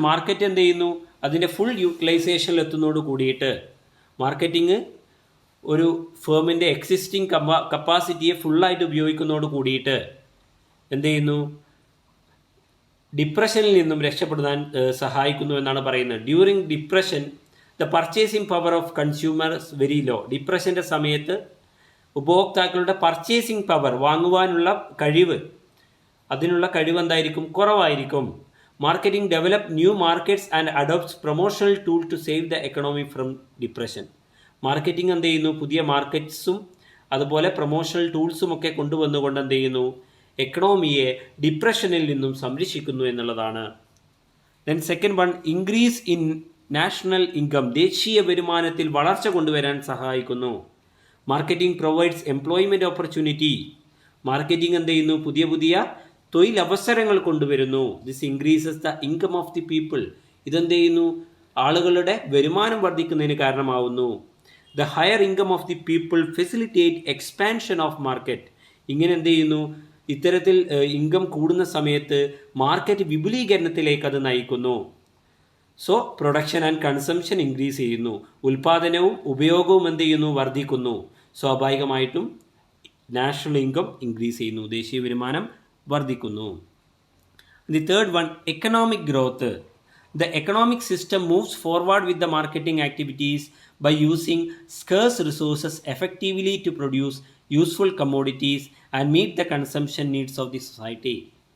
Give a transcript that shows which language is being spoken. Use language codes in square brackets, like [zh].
[ml] Market എന്ത് ചെയ്യുന്നു, അതിൻ്റെ ഫുൾ യൂട്ടിലൈസേഷനിൽ എത്തുന്നതോട് കൂടിയിട്ട് മാർക്കറ്റിംഗ് ഒരു ഫേമിൻ്റെ എക്സിസ്റ്റിംഗ് കപ്പാസിറ്റിയെ ഫുള്ളായിട്ട് ഉപയോഗിക്കുന്നതോട് കൂടിയിട്ട് എന്ത് ചെയ്യുന്നു, ഡിപ്രഷനിൽ നിന്നും രക്ഷപ്പെടുത്താൻ സഹായിക്കുന്നു എന്നാണ് പറയുന്നത്. [en] During depression the purchasing power of consumers very low. [ml] ഡിപ്രഷൻ്റെ സമയത്ത് ഉപഭോക്താക്കളുടെ പർച്ചേസിംഗ് പവർ, വാങ്ങുവാനുള്ള കഴിവ്, അതിനുള്ള കഴിവ് എന്തായിരിക്കും, കുറവായിരിക്കും. [en] Marketing develop new markets and adopts promotional tool to save the economy from depression. [ml] Marketing എന്ത് ചെയ്യുന്നു? പുതിയ മാർക്കറ്റ്സും അതുപോലെ പ്രൊമോഷണൽ ടൂൾസും ഒക്കെ കൊണ്ടുവന്നുകൊണ്ട് എന്ത് ചെയ്യുന്നു? എക്കണോമിയെ ഡിപ്രഷനിൽ നിന്നും സംരക്ഷിക്കുന്നു എന്നുള്ളതാണ്. [en] then second one, increase in national income, [ml] ദേശീയ വരുമാനത്തിൽ വളർച്ച കൊണ്ടുവരാൻ സഹായിക്കുന്നു. [en] marketing provides employment opportunity, [ml] marketing എന്ത് ചെയ്യുന്നു? പുതിയ പുതിയ തൊഴിലവസരങ്ങൾ കൊണ്ടുവരുന്നു. [en] this increases the income of the people, [ml] ഇതെന്ത് ചെയ്യുന്നു? ആളുകളുടെ വരുമാനം വർദ്ധിക്കുന്നതിന് കാരണമാവുന്നു. [en] the higher income of the people facilitate expansion of market, [ml] ഇങ്ങനെ എന്ത് ചെയ്യുന്നു? ഇത്തരത്തിൽ ഇൻകം കൂടുന്ന സമയത്ത് മാർക്കറ്റ് വിപുലീകരണത്തിലേക്ക് അത് നയിക്കുന്നു. So production and consumption increase ചെയ്യുന്നു, ഉൽപാദനവും ഉപയോഗവും എന്ത് ചെയ്യുന്നു? വർദ്ധിക്കുന്നു. സ്വാഭാവികമായിട്ടും നാഷണൽ ഇൻകം ഇൻക്രീസ് ചെയ്യുന്നു, ദേശീയ വരുമാനം വർദ്ധിക്കുന്നു. [en] The third one, economic growth. The economic system moves forward with the marketing activities by using scarce resources effectively to produce useful commodities and meet the consumption needs of the society.